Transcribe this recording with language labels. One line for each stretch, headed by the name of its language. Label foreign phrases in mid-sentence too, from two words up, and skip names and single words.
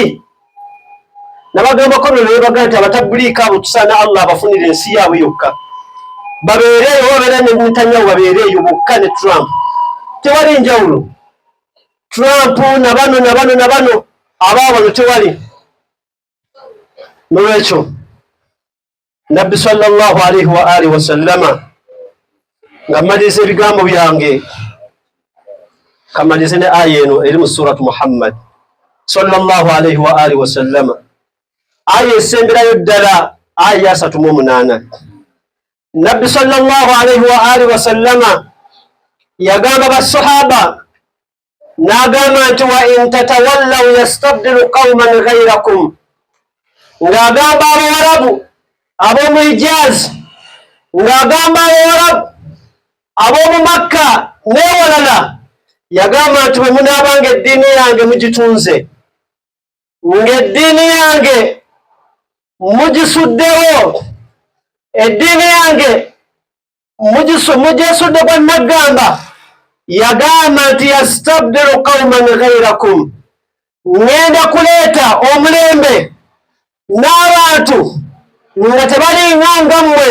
Ganda: Nabagambako nolwe bagamba nti abatabuliika abo tusaana Allah abafunira ensi yaabwe yokka, babeereeyo. Babeera ne Netanyahu babeereeyo bokka ne Trump, tewali njawulo. Trump na bano abaabano tewali. Nolwekyo Nabbi
Arabic: صلى الله عليه وآله وسلم
Ganda: nga mmaliriza ebigambo byange, kamalirize ne aya eno eri mu suratu Muhammad
Arabic: صلى الله عليه وآله وسلم,
Ganda: aya esemberayo ddala, aya 38. Nabbi
Arabic: صلى الله عليه وآله وسلم
Ganda: yagamba basahaba, n'agamba nti
Arabic: وإن تتولوا يستبدل قوما غيركم,
Ganda: ng'agamba Abawarabu ab'omu Hijaz, ng'agamba Abawarabu ab'omu Makka n'ewalala, yagamba nti bwe munaabanga eddiini yange mugitunze, ng'eddiini yange mugisuddewo, eddiini yange mugyesudde kwa naggamba, yagamba nti
Arabic: يستبدل قوما غيركم,
Ganda: ngenda kuleeta omulembe n'abantu nga tebalinga ngammwe.